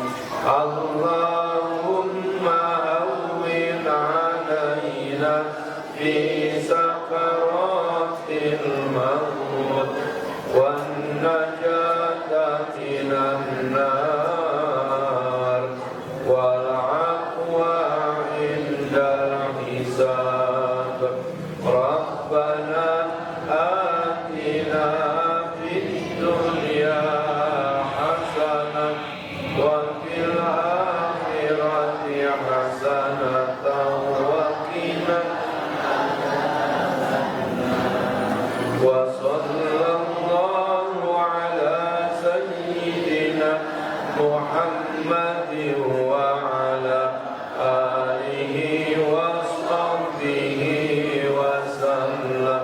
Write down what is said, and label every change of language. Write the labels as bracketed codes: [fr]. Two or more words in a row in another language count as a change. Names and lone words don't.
[ar] اللهم هون علينا في سكرات الموت والنجاة من النار والعفو عند الحساب. ربنا آتنا في الدنيا حسنة وفي الآخرة حسنة وقنا وصلى الله على سيدنا محمد وعلى آله وصحبه وسلم.